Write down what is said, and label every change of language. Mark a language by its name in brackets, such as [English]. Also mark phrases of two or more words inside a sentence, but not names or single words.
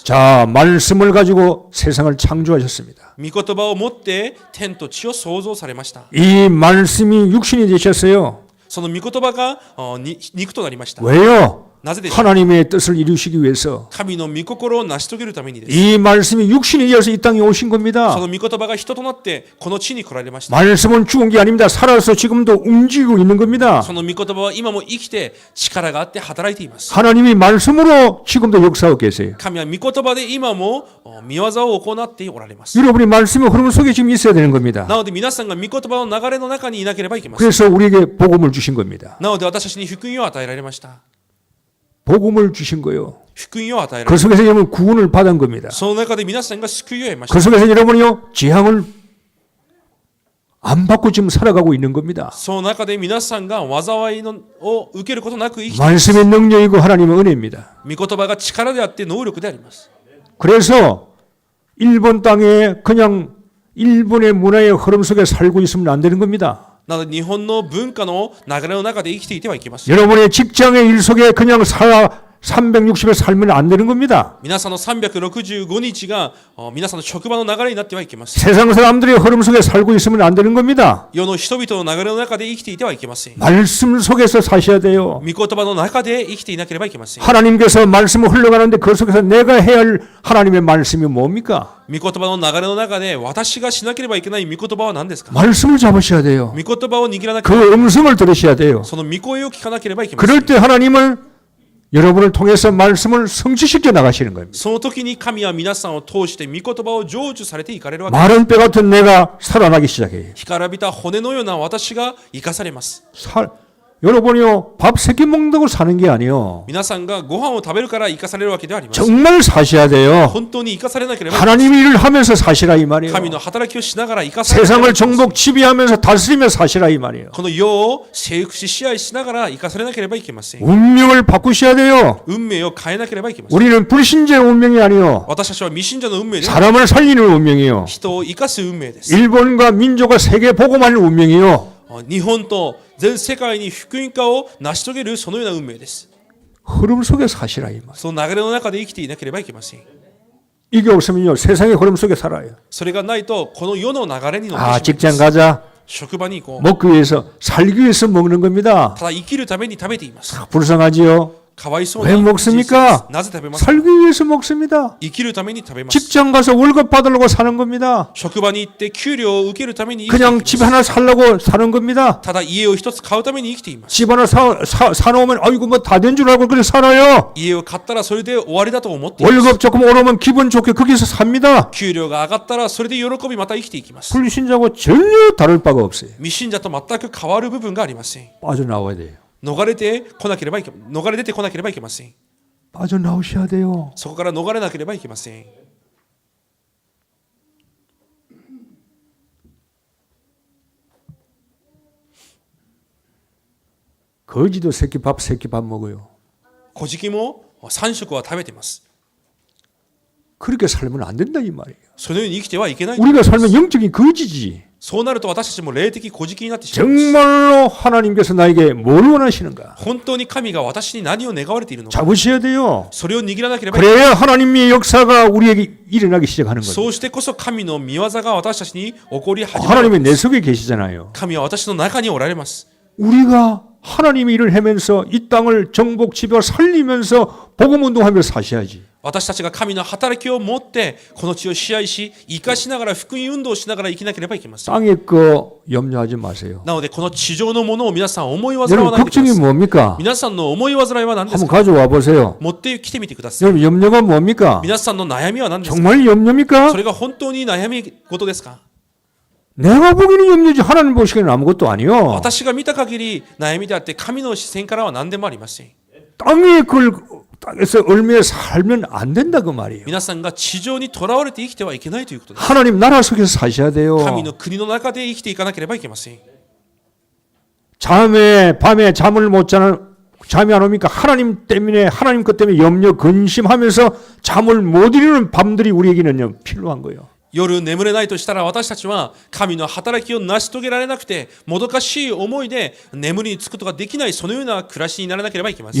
[Korean] 자, 말씀을 가지고 세상을 창조하셨습니다. [Japanese] 御言葉を持って天と地を創造されました。 [Korean] 이 말씀이 육신이 되셨어요. [Japanese] その御言葉が肉となりました。 [Korean] 왜요? [Japanese] なぜでしょう。 [Korean] 하나님의 뜻을 이루시기 위해서 [Japanese] 神の御心を成し遂げるためにです。 [Korean] 이 말씀이 육신이 되어서 이 땅에 오신 [Japanese] そ [Korean] 겁니다. [Japanese] の御言葉が人となってこの地に来られました。 [Korean] 말씀은 죽은 게 아닙니다. 살아서 지금도 움직이고 있는 겁니다. [Japanese] その御言葉は今も生きて力があって働いています。 [Korean] 하나님이 말씀으로 지금도 역사하고 계세요. [Japanese] 神は御言葉で今も御業を行っておられます。 [Korean] 여러분이 말씀의 흐름 속에 지금 있어야 되는 겁니다. [Japanese] なので皆さんが御言葉の流れの中にいなければいけません。 [Korean] 그래서 우리에게 복음을 주신 겁니다. [Japanese] なので私たちに福音を与えられました。 [Korean] 복음을 주신 거요. [Japanese] 福音を与えられ [Korean] 그 [Japanese] まし [Korean] 속에서 여러분 구원을 받은 겁니다. [Japanese] た。その中で皆さんが救いを得まし [Korean] 그 [Japanese] た。 [Korean] 속에서 여러분이요 재앙을 안 받고 지금 살아가고 있는 겁니다. [Japanese] その中で皆さんが災いを受けることなく生きて、 [Korean] 말씀의 능력이고 하나님의 은혜입니다. [Japanese] 御言葉が力であって能力であります。 [Korean] 그래서 일본 땅에 그냥 일본의 문화의 흐름 속에 살고 있으면 안 되는 겁니다. [Japanese] なので日本の文化の流れの中で生きていてはいけません。 [Korean] 여러분의 직장의 일 속에 그냥 360에 살면 안 되는 겁니다. [Japanese] 皆さんの365日が皆さんの職場の流れになってはいけません。 [Korean] 세상 사람들의 흐름 속에 살고 있으면 안 되는 겁니다. [Japanese] 世の人々の流れの中で生きていてはいけません。 [Korean] 말씀 속에서 사셔야 돼요. [Japanese] 御言葉の中で生きていなければいけません。 [Korean] 하나님께서 말씀을 흘러가는데 그 속에서 내가 해야 할 하나님의 말씀이 뭡니까? [Japanese] 御言葉の流れの中で私がしなければいけない御言葉は何ですか？ [Korean] 말씀을 잡으셔야 돼요. [Japanese] 御言葉を握らなければ、 [Korean] 그 음성을 들으셔야 돼요. [Japanese] その御声を聞かなければいけません。 [Korean] 그럴 때 하나님은 여러분을 통해서 말씀을 성취시켜 나가시는 겁니다. [Japanese] その時に神は皆さんを通して御言葉を成就されていかれるわけです。 [Korean] 마른 뼈 같은 내가 살아나기 시작해요. [Japanese] 干からびた骨のような私が生かされます。 [Korean] 여러분이요 밥 3끼 먹는다고 사는 게 아니요. [Japanese] 皆さんがご飯を食べるから生かされるわけではありません。 [Korean] 정말 사셔야 돼요. [Japanese] 本当に生かされなければ、 [Korean] 하나님의 일을 하면서 사시라 이 말이에요. [Japanese] 神の働きをしながら生かされなければ [Korean] 세상을 정복 지배하면서 다스리며 사시라 이 말이에요. [Japanese] この世を征服し支配しながら生かされなければいけません。 [Korean] 운명을 바꾸셔야 돼요. [Japanese] 運命を変えなければいけません。 [Korean] 우리는 불신자의 운명이 아니요. [Japanese] 私たちは未信者の運命で [Korean] 사람을 살리는 운명이요. [Japanese] 人を生かす運命です。 [Korean] 일본과 민족과 세계 복음하는 운명이요. [Japanese] 日本と全世界に福音化を成し遂げるそのような運命です。 [Korean] 흐름 속에 사시라 이 말. [Japanese] その流れの中で生きていなければいけません。 [Korean] 이게 없으면요 세상의 흐름 속에 살아요. [Japanese] それがないとこの世の流れに乗ってしまい 아 ます。 [Korean] 직장 가자. [Japanese] 職場に行こう。 [Korean] 먹기 위해서 살기 위해서 먹는 겁니다. [Japanese] ただ生きるために食べています。 [Korean] 불쌍하지요. [Japanese] かわいそう [Korean] 왜 [Japanese] な [Korean] 먹습니까? [Japanese] なぜ食べますか？ [Korean] 살기 위해서 먹습니다. [Japanese] 生きるために食べます。 [Korean] 직장 가서 월급 받으려고 사는 겁니다. [Japanese] 職場に行って給料を受けるために生きてい [Korean] 그냥 [Japanese] ます。 [Korean] 집 하나 살려고 사는 겁니다. [Japanese] ただ家を一つ買うために生きています。 [Korean] 집 하나 사놓으면 아이고 뭐 다 된 줄 알고 그래 살아요. [Japanese] 家を買ったらそれで終わりだと思っています。 [Korean] 월급 조금 오르면 기분 좋게 거기서 삽니다. [Japanese] 給料が上がったらそれで喜びまた生きていきます。 [Korean] 불신자고 전혀 다를 바가 없어요. [Japanese] 未信者と全く変わる部分がありません。 [Korean] 빠져나와야 돼요. [Japanese] 逃れてこなければいけ逃れ出てこなければいけません。 [Korean] 빠져나오셔야 돼요. [Japanese] そこから逃れなければいけません。 [Korean] 거지도 새끼 밥 먹어요. [Japanese] 小じも3食は食べてます。 [Korean] 그렇게 살면 안 된다 이 말이에요. [Japanese] そのように生きてはいけない。 [Korean] 우리가 살면 영적인 거지지. [Japanese] そうなると私たちも霊的小じになってしまいます。 [Korean] 정말로 하나님께서 나에게 뭘 원하시는가? [Japanese] 本当に神が私に何を願われているのか。 [Korean] 잡으셔야 돼요. [Japanese] それを握らなければいけない。 [Korean] 그래야 하나님의 역사가 우리에게 일어나기 시작하는 거예요. [Japanese] そうしてこそ神の御業が私たちに起こり始める。 [Korean] 하나님이 내 속에 계시잖아요. [Japanese] 神は私の中におられます。 [Korean] 우리가 하나님이 일을 하면서 이 땅을 정복 지배와 살리면서 복음 운동하면서 사셔야지. [Japanese] 私たちが神の働きを持ってこの地を支配し生かしながら福音運動をしながら生きなければいけません。 [Korean] 땅의 거 염려하지 마세요. [Japanese] なのでこの地上のものを皆さん思い煩わ [Korean] 여러분 [Japanese] ないでくだ [Korean] 걱정이 [Japanese] さい。 [Korean] 뭡니까? [Japanese] 皆さんの思い煩いは何です [Korean] 한번 [Japanese] か？ [Korean] 가져와 보세요. [Japanese] 持ってきてみてください。 [Korean] 여러분 염려가 뭡니까? [Japanese] 皆さんの悩みは何ですか？ [Korean] 정말 염려입니까? [Japanese] それが本当に悩み事ですか？ [Korean] 내가 보기에는 염려지 하나님 보시기에는 아무것도 아니요. [Japanese] 私が見た限り悩みであって神の視線からは何でもありません。 [Korean] 땅에 그걸 땅에서 얼마에 살면 안 된다 그 말이에요. [Japanese] 皆さんが地上にとらわれて生きてはいけないということです。 [Korean] 하나님 나라 속에서 사셔야 돼요. [Japanese] 神の国の中で生きていかなければいけません。 [Korean] 밤에 잠을 못 자는 잠이 안 옵니까? 하나님 때문에 하나님 것 때문에 염려 근심하면서 잠을 못 이루는 밤들이 우리에게는요 필요한 거예요. [Japanese] 夜眠れないとしたら私たちは神の働きを成し遂げられなくてもどかしい思いで眠りにつくことができないそのような暮らしにならなければいけません。